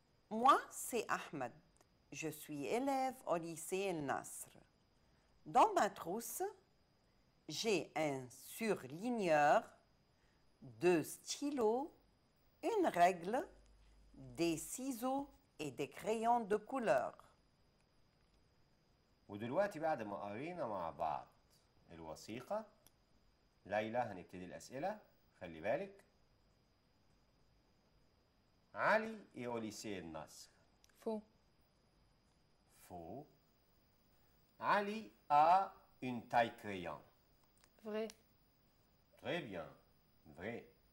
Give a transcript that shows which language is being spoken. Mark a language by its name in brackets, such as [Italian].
[French] Moi, c'est Ahmed. Je suis élève au lycée El Nasr. Dans ma trousse, j'ai un surligneur, 2 stylos, une règle, des ciseaux et des crayons de couleur. [Arabic] ودلوقتي بعد ما قرينا مع بعض الوثيقة، ليلى هنبتدي الأسئلة. خلي بالك. [French] علي est au lycée El Nasr. Faux. Faux. Ali a une taille crayon. Vrai. Très bien. Vrai.